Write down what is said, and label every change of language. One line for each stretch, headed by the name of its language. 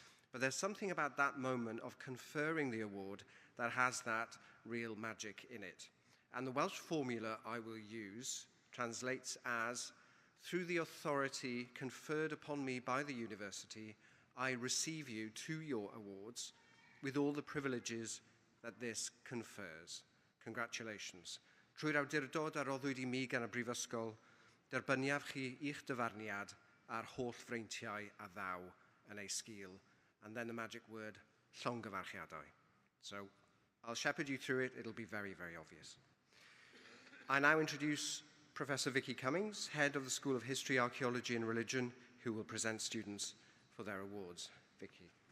English: But there's something about that moment of conferring the award that has that real magic in it. And the Welsh formula I will use translates as, through the authority conferred upon me by the university, I receive you to your awards with all the privileges that this confers. Congratulations.
Welsh: Trwy'r awdurdod a roddwyd I mi gan y Brifysgol, derbyniaf chi i'ch dyfarniad a'r holl freintiau a ddaw yn ei sgil.
English: And then the magic word, llongyfarchiadau. So I'll shepherd you through it. It'll be very, very obvious. I now introduce Professor Vicky Cummings, Head of the School of History, Archaeology and Religion, who will present students for their awards. Vicky.